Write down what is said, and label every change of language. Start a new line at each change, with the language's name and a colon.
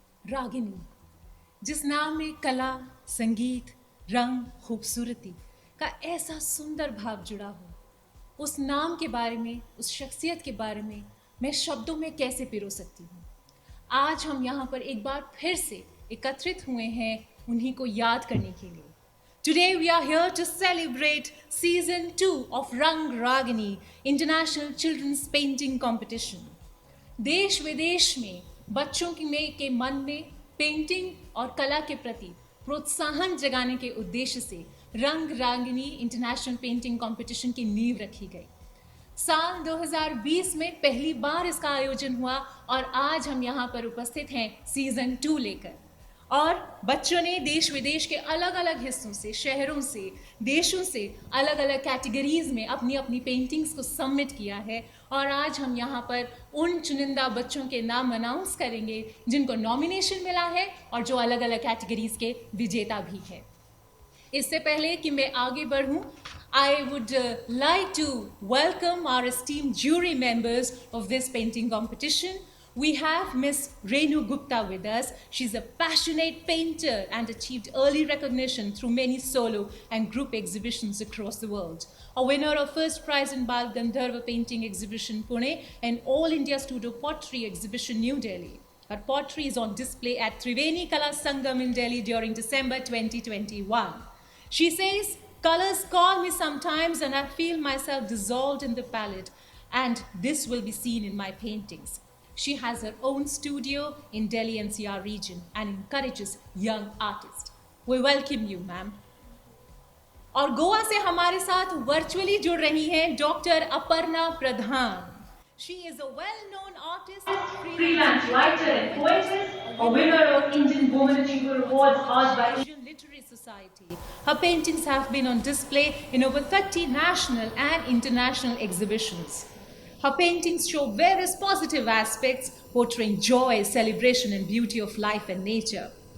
Hindi: रागिनी, जिस नाम में कला, संगीत, रंग, खूबसूरती का ऐसा सुंदर भाव जुड़ा हो, उस नाम के बारे में, उस शख्सियत के बारे में मैं शब्दों में कैसे पिरो सकती हूँ। आज हम यहाँ पर एक बार फिर से एकत्रित हुए हैं उन्हीं को याद करने के लिए।
English: Today we are here to celebrate Season 2 of Rang Ragini International Children's Painting Competition.
Hindi: देश विदेश में बच्चों के मन में पेंटिंग और कला के प्रति प्रोत्साहन जगाने के उद्देश्य से रंग रागिनी इंटरनेशनल पेंटिंग कंपटीशन की नींव रखी गई। साल 2020 में पहली बार इसका आयोजन हुआ और आज हम यहाँ पर उपस्थित हैं सीजन 2 लेकर। और बच्चों ने देश विदेश के अलग अलग हिस्सों से, शहरों से, देशों से अलग अलग कैटेगरीज में अपनी अपनी पेंटिंग्स को सबमिट किया है। और आज हम यहाँ पर उन चुनिंदा बच्चों के नाम अनाउंस करेंगे जिनको नॉमिनेशन मिला है और जो अलग अलग कैटेगरीज के विजेता भी है। इससे पहले कि मैं आगे बढ़ूं,
English: I would like to welcome our esteemed jury members of this painting competition. We have Miss Renu Gupta with us. She's a passionate painter and achieved early recognition through many solo and group exhibitions across the world. A winner of first prize in Bal Gandharva Painting Exhibition Pune and All India Studio Pottery Exhibition New Delhi. Her pottery is on display at Triveni Kala Sangam in Delhi during December 2021. She says, "Colors call me sometimes and I feel myself dissolved in the palette, and this will be seen in my paintings." She has her own studio in Delhi NCR region and encourages young artists. We welcome you, ma'am.
Hindi: और गोवा से हमारे साथ virtually जुड़ रही हैं doctor Aparna Pradhan.
English: She is a well-known artist, freelance writer and poetess, a winner of Indian Women Achiever Awards caused by Asian Literary Society. Her paintings have been on display in over 30 national and international exhibitions. Her paintings show various positive aspects, portraying joy, celebration, and beauty of life and nature.